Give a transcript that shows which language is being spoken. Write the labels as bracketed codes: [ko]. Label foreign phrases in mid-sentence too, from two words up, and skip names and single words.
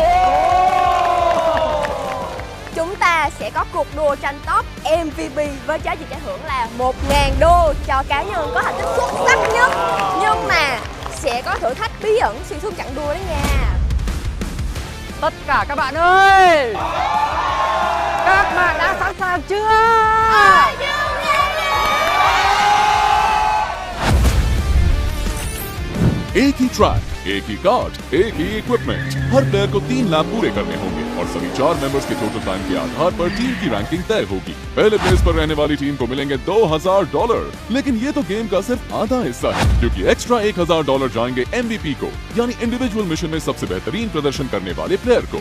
[vi] Chúng ta sẽ có cuộc đua tranh top MVP với giá trị giải thưởng là $1.000 cho cá nhân có thành tích xuất sắc nhất. Nhưng mà sẽ có thử thách bí ẩn xuyên suốt chặng đua đó nha. Tất cả các bạn ơi, các bạn đã sẵn sàng chưa? [hi] एक ही ट्रैक, एक ही कार्ड, एक ही इक्विपमेंट। हर प्लेयर को 3 लैप पूरे करने होंगे और सभी 4 मेंबर्स के [en] total time [hi] के आधार पर टीम की रैंकिंग तय होगी। पहले प्लेस पर रहने वाली टीम को मिलेंगे $2,000, लेकिन ये तो गेम का सिर्फ आधा हिस्सा है, क्योंकि एक्स्ट्रा $1,000 जाएंगे MVP को, यानी [en] individual mission [hi] में सबसे बेहतरीन प्रदर्शन करने वाले प्लेयर को।